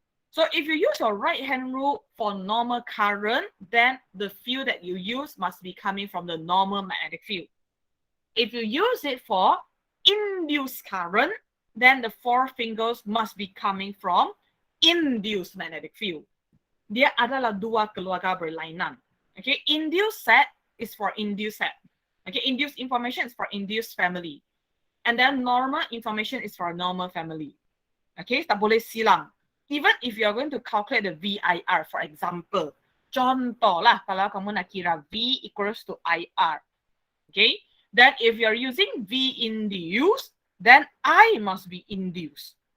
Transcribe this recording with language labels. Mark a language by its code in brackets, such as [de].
[en] So if you use your right-hand rule for normal current, then the field that you use must be coming from the normal magnetic field. If you use it for induced current, then the 4 fingers must be coming from induced magnetic field. [ms] Dia adalah 2 keluarga berlainan. [en] Okay, induced set is for induced set. Okay, induced information is for induced family. And then normal information is for normal family. Okay, [ms] tak boleh silang. [en] Even if you are going to calculate the VIR, for example, [ms] contoh lah, kalau kamu nak kira [en] V equals to IR, okay, then if you are using V induced, then I must be induced.